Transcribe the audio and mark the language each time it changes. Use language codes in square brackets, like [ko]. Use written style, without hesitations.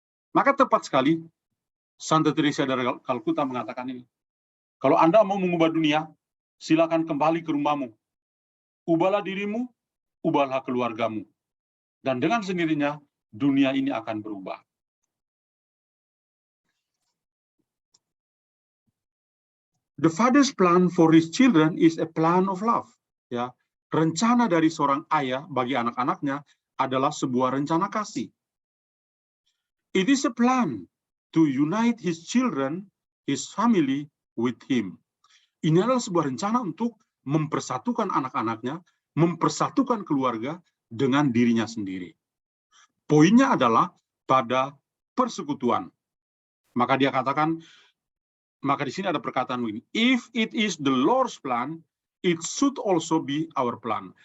[id] Maka tepat sekali, Santa Teresa dari Kalkuta mengatakan ini. Kalau Anda mau mengubah dunia, silakan kembali ke rumahmu. Ubahlah dirimu, ubahlah keluargamu. Dan dengan sendirinya, dunia ini akan berubah. [en] The father's plan for his children is a plan of love. [id] Ya, rencana dari seorang ayah bagi anak-anaknya adalah sebuah rencana kasih. [en] It is a plan to unite his children, his family with him. [id] Ini adalah sebuah rencana untuk mempersatukan anak-anaknya, mempersatukan keluarga dengan dirinya sendiri. Poinnya adalah pada persekutuan. Maka dia katakan, maka di sini ada perkataan begini, [en] if it is the Lord's plan, it should also be our plan.